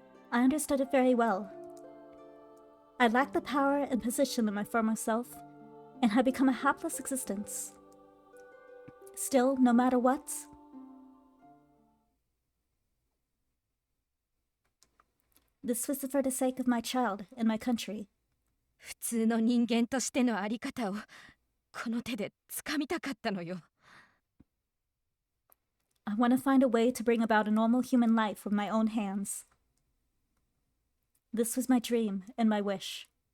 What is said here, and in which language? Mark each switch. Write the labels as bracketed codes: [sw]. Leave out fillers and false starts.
[en] I understood it very well. I lacked the power and position of my former self, and had become a hapless existence. Still, no matter what, this was for the sake of my child and my country. [ja] 普通の人間としてのあり方をこの手で掴みたかったのよ。 [en] I want to find a way to bring about a normal human life with my own hands. This was my dream and my wish.